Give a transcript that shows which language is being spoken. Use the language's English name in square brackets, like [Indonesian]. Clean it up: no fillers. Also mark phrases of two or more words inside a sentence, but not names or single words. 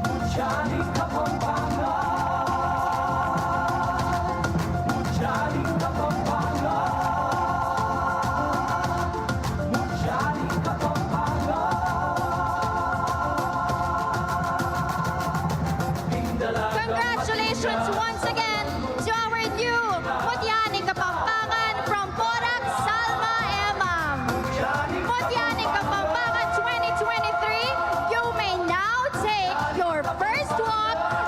[English] Mutya Ning Kapampangan. Mutya Ning Kapampangan. Mutya Ning Kapampangan. Congratulations once again to our new Mutya Ning Kapampangan from Porac, Salma Emam. Mutya Ning Kapampangan 2023, you may now take your first walk